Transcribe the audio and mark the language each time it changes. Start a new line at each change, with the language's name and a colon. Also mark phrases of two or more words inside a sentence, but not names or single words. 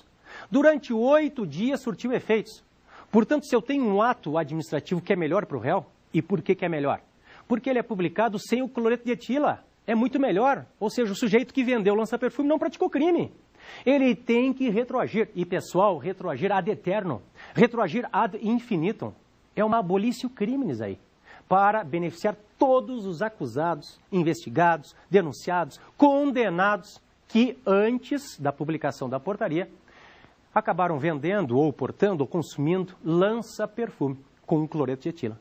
Portuguese: Durante 8 dias surtiu efeitos. Portanto, se eu tenho um ato administrativo que é melhor para o réu, e por que é melhor? Porque ele é publicado sem o cloreto de etila. É muito melhor. Ou seja, o sujeito que vendeu o lança-perfume não praticou crime. Ele tem que retroagir. E, pessoal, retroagir
Latin: ad eterno.
Portuguese: Retroagir
Latin: ad infinitum.
Portuguese: É uma
Latin: abolício criminis
Portuguese: aí, para beneficiar todos os acusados, investigados, denunciados, condenados, que antes da publicação da portaria acabaram vendendo ou portando ou consumindo lança-perfume com cloreto de etila.